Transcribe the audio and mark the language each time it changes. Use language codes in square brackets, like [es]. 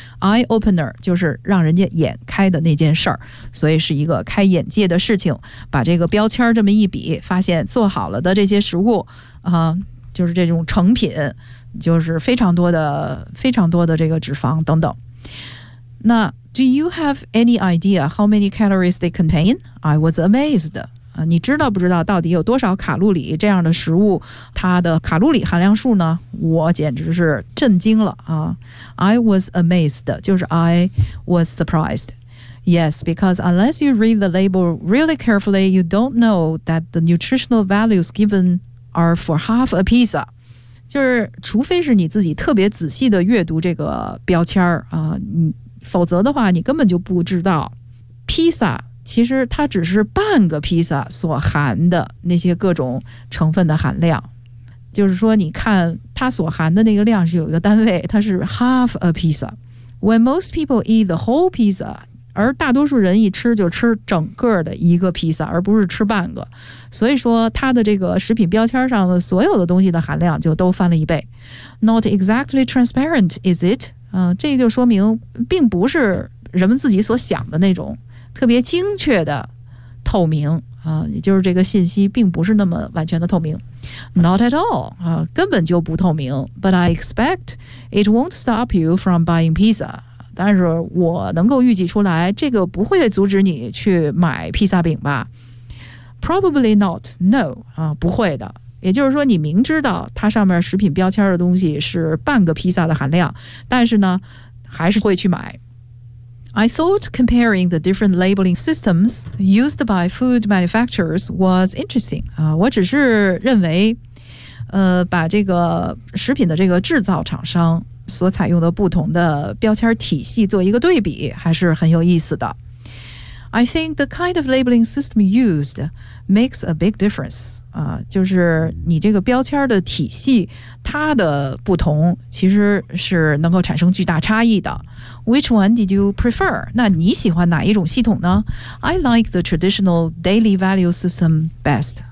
[zh] eye opener 就是让人家眼开的那件事儿，所以是一个开眼界的事情。把这个标签这么一比，发现做好了的这些食物啊、就是这种成品，就是非常多的这个脂肪等等。 [en] 那 Do you have any idea how many calories they contain? I was amazed. [zh] 你知道不知道到底有多少卡路里这样的食物它的卡路里含量数呢？我简直是震惊了啊。 [en] I was amazed, [zh] 就是 [en] I was surprised. Yes, because unless you read the label really carefully, you don't know that the nutritional values givenare for half a pizza. [zh] 就是除非是你自己特别仔细的阅读这个标签儿啊、否则的话你根本就不知道披萨其实它只是半个披萨所含的那些各种成分的含量。就是说你看它所含的那个量是有一个单位，它是 [en] half a pizza. When most people eat the whole pizza, [zh] 而大多数人一吃就吃整个的一个披萨而不是吃半个。所以说它的这个食品标签上的所有的东西的含量就都翻了一倍。 [en] Not exactly transparent, is it?、 [zh] 这就说明并不是人们自己所想的那种特别精确的透明、也就是这个信息并不是那么完全的透明。 [en] Not at all,、 [zh] 根本就不透明。 [en] But I expect it won't stop you from buying pizza. [zh] 但是我能够预计出来这个不会阻止你去买披萨饼吧。 [en] Probably not, no,、 [zh] 不会的。也就是说你明知道它上面食品标签的东西是半个披萨的含量，但是呢还是会去买。 [en] I thought comparing the different labeling systems used by food manufacturers was interesting.、 [zh] 我只是认为、把这个食品的这个制造厂商所采用的不同的标签体系做一个对比还是很有意思的。 [en] I think the kind of labeling system used makes a big difference.、 [zh] 就是你这个标签的体系它的不同其实是能够产生巨大差异的。 [en] Which one did you prefer? [zh] 那你喜欢哪一种系统呢？ [en] I like the traditional daily value system best.